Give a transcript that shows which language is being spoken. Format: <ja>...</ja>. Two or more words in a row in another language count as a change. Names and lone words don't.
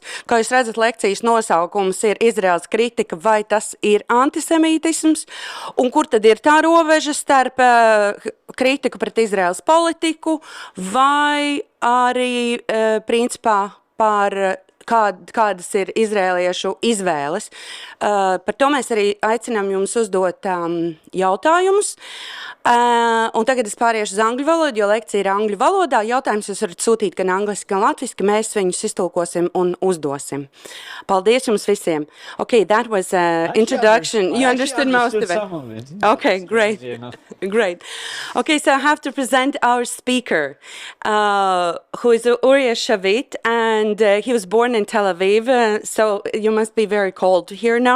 <lv>Kā jūs redzat, lekcijas nosaukums ir Izraēlas kritika, vai tas ir antisemītisms, un kur tad ir tā robeža starp kritiku pret Izraēlas politiku, vai arī principā par kādas ir izrēliešu izvēles. Par to mēs arī aicinām jums uzdot jautājumus. Un tagad es pāriešu uz angļu valodu, jo lekcija ir angļu valodā. Jautājums jūs varat sūtīt gan angliski, gan latviski. Mēs viņus iztulkosim un uzdosim. Paldies jums visiem.</lv> <en>Okay, that was introduction. You understood most of it? Okay, great. Great. Okay, so I have to present our speaker, who is Urijas Šavit, and he was born in Tel Aviv, so you must be very cold here now.</en>